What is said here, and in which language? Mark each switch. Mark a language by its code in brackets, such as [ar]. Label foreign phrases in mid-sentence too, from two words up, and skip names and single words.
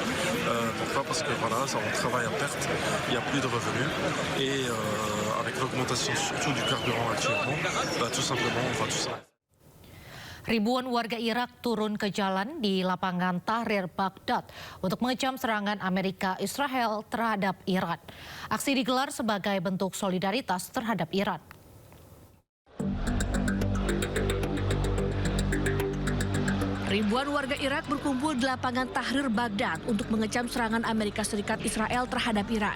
[fr] Pourquoi? Parce que voilà, on travaille à perte, il n'y a plus de revenus. Et avec l'augmentation surtout du carburant actuellement, tout simplement, on va tout ça. [id] Ribuan warga Irak turun ke jalan di lapangan Tahrir Baghdad untuk mengecam serangan Amerika Israel terhadap Iran. Aksi digelar sebagai bentuk solidaritas terhadap Iran. Ribuan warga Irak berkumpul di lapangan Tahrir Baghdad untuk mengecam serangan Amerika Serikat Israel terhadap Iran.